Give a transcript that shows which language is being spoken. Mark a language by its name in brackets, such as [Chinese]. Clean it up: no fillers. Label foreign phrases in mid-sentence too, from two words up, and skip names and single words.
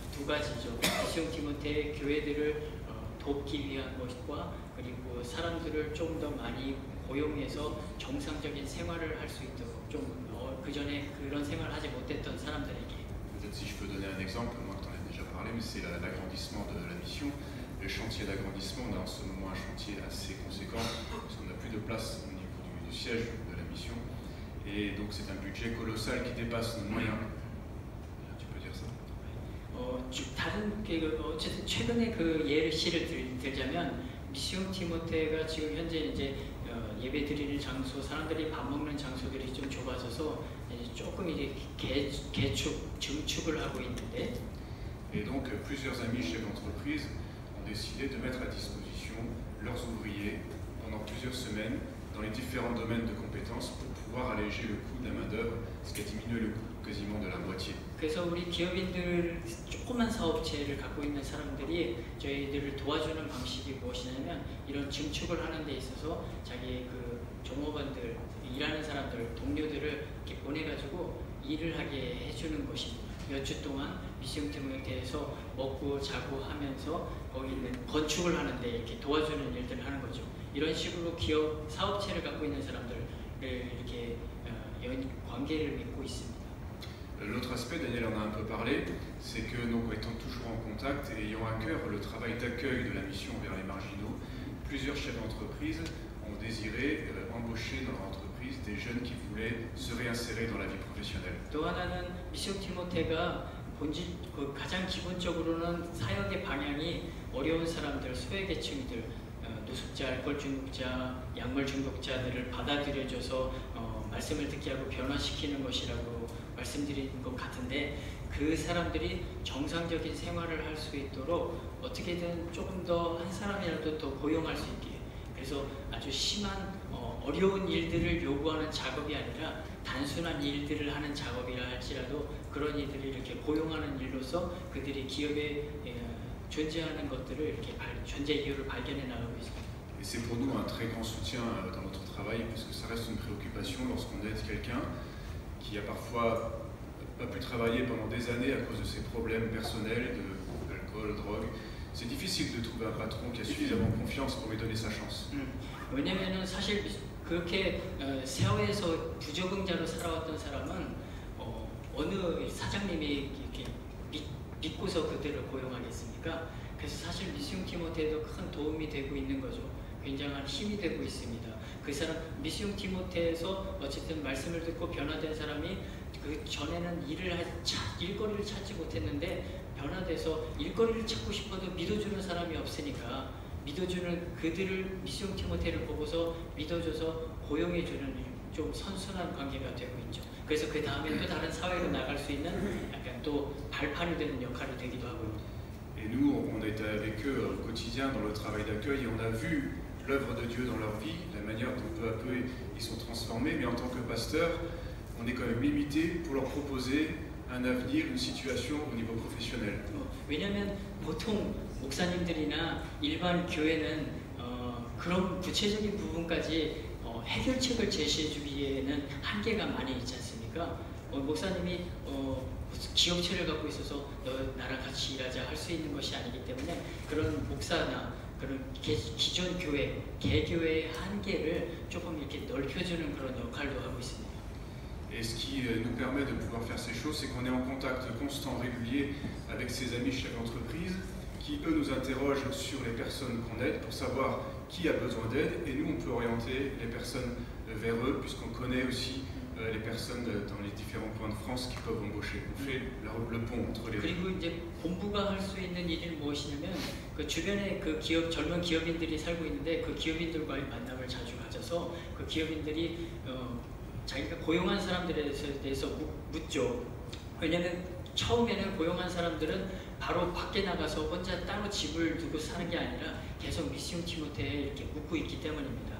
[Korean] 두 가지죠. 미션 티모테의 교회들을 돕기 위한 것과 그리고 사람들을 좀 더 많이 고용해서 정상적인 생활을 할 수 있도록 좀 그 전에 그런 생활을 하지 못했던 사람들에게. [French] Peut-être si je peux donner un exemple, moi je t'en ai déjà parlé, mais c'est l'agrandissement de la mission. Le chantier d'agrandissement, on a en ce moment un chantier assez conséquent parce qu'on n'a plus de place au niveau du siège de la mission. Et donc c'est un budget colossal qui dépasse nos moyens. Tu peux dire ça? [Korean] 다른 어쨌든 최근에 그 예시를 들자면 미션 티모테가 지금 현재 이제 예배 드리는 장소, 사람들이 밥 먹는 장소들이 좀 좁아져서 이제 조금 이제 증축을 하고 있는데. [French] Et donc plusieurs amis chefs d'entreprise ont décidé de mettre à disposition leurs ouvriers pendant plusieurs semaines dans les différents domaines de compétences pour pouvoir alléger le coût de la main-d'œuvre, ce qui a diminué le coût quasiment de la moitié. [Korean] 그래서 우리 기업인들 조그만 사업체를 갖고 있는 사람들이 저희들을 도와주는 방식이 무엇이냐면 이런 증축을 하는 데 있어서 자기 그 종업원들, 일하는 사람들, 동료들을 이렇게 보내가지고 일을 하게 해주는 것입니다. 몇 주 동안 미션 티모테에서 먹고 자고 하면서 거기 있는 건축을 하는데 이렇게 도와주는 일들을 하는 거죠. 이런 식으로 기업 사업체를 갖고 있는 사람들을 이렇게 관계를 맺고 있습니다. [French] L'autre aspect, Daniel en a un peu parlé, c'est que nous étant toujours en contact et ayant à cœur le travail d'accueil de la mission vers les marginaux, plusieurs chefs d'entreprise ont désiré embaucher dans leur entreprise entreprise des jeunes qui voulaient se réinsérer dans la vie professionnelle. [Korean] 또 하나는 미션 티모테가 가장 기본적으로는 사역의 방향이 어려운 사람들, 소외계층들, 노숙자, 알코올 중독자, 약물 중독자들을 받아들여줘서 말씀을 듣게 하고 변화시키는 것이라고 말씀드린 것 같은데, 그 사람들이 정상적인 생활을 할 수 있도록 어떻게든 조금 더 한 사람이라도 더 고용할 수 있게, 그래서 아주 심한 어려운 일들을 요구하는 작업이 아니라 단순한 일들을 하는 작업이라 할지라도 그런 이들을 이렇게 고용하는 일로서 그들이 기업에 존재하는 것들을 이렇게 존재 이유를 발견해 나가고 있습니다. [French] Et c'est pour nous un très grand soutien dans notre travail, puisque ça reste une préoccupation lorsqu'on aide quelqu'un qui a parfois pas pu travailler pendant des années à cause de ses problèmes personnels, d'alcool, drogue. C'est difficile de trouver un patron qui a suffisamment confiance pour lui donner sa chance. [Korean] 왜냐면은 사실 그렇게 사회에서 부적응자로 살아왔던 사람은 어느 사장님이 이렇게 믿고서 그들을 고용하겠습니까? 그래서 사실 미스용 티모테도 큰 도움이 되고 있는 거죠. 굉장한 힘이 되고 있습니다. 그 사람 미스용 티모테에서 어쨌든 말씀을 듣고 변화된 사람이 그 전에는 일거리를 찾지 못했는데 변화돼서 일거리를 찾고 싶어도 믿어주는 사람이 없으니까 믿어주는 그들을 미스용 티모테를 보고서 믿어줘서 고용해주는 좀 선순환 관계가 되고 있죠. 그래서 그 다음에 또 다른 사회로 나갈 수 있는 약간 또 발판이 되는 역할이 되기도 하고요. [French] Et nous, on était avec eux au quotidien dans le travail d'accueil et on a vu l'œuvre de Dieu dans leur vie, la manière dont peu à peu ils sont transformés, mais en tant que pasteur, on est quand même limité pour leur proposer un avenir, une situation au niveau professionnel. [Korean] 왜냐하면 보통 목사님들이나 일반 교회는 그런 구체적인 부분까지 해결책을 제시해주기에는 한계가 많이 있지 않습니까? 목사님이 기업체를 갖고 있어서 나랑 같이 일하자 할 수 있는 것이 아니기 때문에 그런 목사나 그런 기존 교회, 개교회의 한계를 조금 이렇게 넓혀주는 그런 역할도 하고 있습니다. [French] Et ce qui nous permet de pouvoir faire ces choses, c'est qu'on est en contact constant, régulier avec ses amis chefs d'entreprise qui, eux, nous interrogent sur les personnes qu'on aide pour savoir qui a besoin d'aide et nous, on peut orienter les personnes vers eux puisqu'on connaît aussi les personnes dans les différents points de France qui peuvent embaucher. On fait le pont entre les deux. [Korean] 그리고 이제 본부가 할 수 있는 일이 무엇이냐면 그 주변에 그 젊은 기업인들이 살고 있는데 그 기업인들과의 만남을 자주 가져서 그 기업인들이 자기가 고용한 사람들에 대해서 묻죠. 왜냐하면 처음에는 고용한 사람들은 바로 밖에 나가서 혼자 따로 집을 두고 사는 게 아니라 계속 미스용 티모테에 이렇게 묻고 있기 때문입니다.